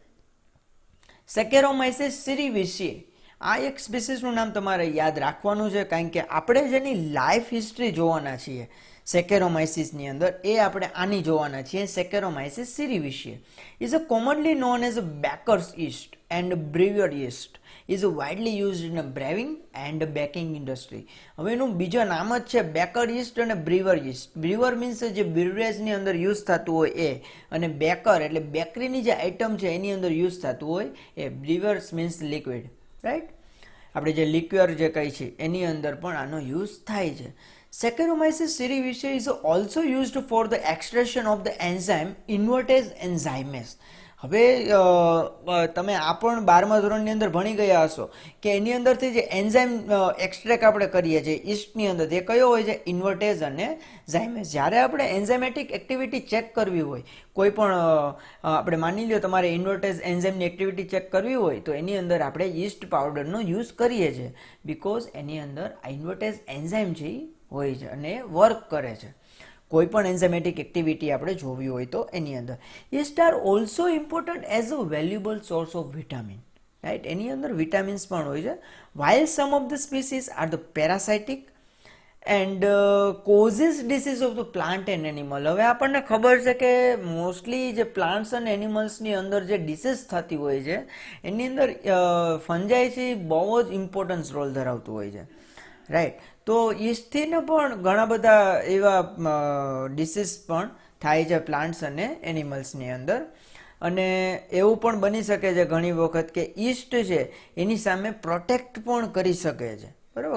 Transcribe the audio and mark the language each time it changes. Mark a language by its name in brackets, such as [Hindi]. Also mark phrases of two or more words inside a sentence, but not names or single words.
[Gujarati] સેકેરોમાઇસિસ સિરીવિશિએ, આ એક સ્પીસીસનું નામ તમારે યાદ રાખવાનું છે કારણ કે આપણે જેની [English] life history [Gujarati] જોવાના છીએ સેકેરોમાઇસિસની અંદર એ આપણે આની જોવાના છીએ. [English] સેકેરોમાઇસિસ સિરીવિશિએ is a commonly known as a baker's yeast and brewer yeast is widely used in a brewing and baking industry. [Gujarati] હવે એનું બીજા નામ જ છે બેકર ઈસ્ટ અને બ્રીવર ઈસ્ટ. [English] brewer means [Gujarati] જે બ્રીવરેજની અંદર યુઝ થતું હોય એ, અને બેકર એટલે બેકરીની જે આઇટમ છે એની અંદર યુઝ થતું હોય એ. [English] brewers means liquid, right? [Gujarati] આપણે જે લિક્વિડ જે કહી છે એની અંદર પણ આનો યુઝ થાય છે. [English] સેકેરોમાઇસિસ સિરીવિશિએ is also used for the extraction of the enzyme invertase enzymes. [Gujarati] હવે તમે આ પણ 12મા ધોરણની અંદર ભણી ગયા હશો કે એની અંદરથી જે [English] enzyme extract [Gujarati] આપણે કરીએ છીએ ઈસ્ટની અંદર, તે કયો હોય છે? ઇન્વર્ટેઝ અને ઝાઇમેસ. જ્યારે આપણે [English] enzymatic activity [Gujarati] ચેક કરવી હોય, કોઈ પણ આપણે માની લો તમારે ઇન્વર્ટેઝ એન્ઝાઇમની એક્ટિવિટી ચેક કરવી હોય તો એની અંદર આપણે ઈસ્ટ પાવડરનો યુઝ કરીએ છીએ, બિકોઝ એની અંદર ઇન્વર્ટેઝ એન્ઝાઇમ છે હોય છે અને વર્ક કરે છે. કોઈ પણ [English] enzymatic activity [Gujarati] આપણે જોવી હોય તો એની અંદર. [English] yeast are also important as a valuable source of vitamin, right? [Gujarati] એની અંદર વિટામિન્સ પણ હોય છે. [English] while some of the species are the parasitic and causes disease of the plant and animal. [Gujarati] હવે આપણને ખબર છે કે મોસ્ટલી જે પ્લાન્ટ્સ અને એનિમલ્સની અંદર જે ડિસીઝ થતી હોય છે એની અંદર ફંજાઈ છે બહુ જ [English] importance role [Gujarati] ધરાવતું હોય છે, રાઈટ? તો ઈસ્ટથી પણ ઘણા બધા એવા ડિસીઝ પણ થાય છે પ્લાન્ટ્સ અને એનિમલ્સની અંદર, અને એવું પણ બની શકે છે ઘણી વખત કે ઈસ્ટ છે એની સામે પ્રોટેક્ટ પણ કરી શકે છે, બરાબર?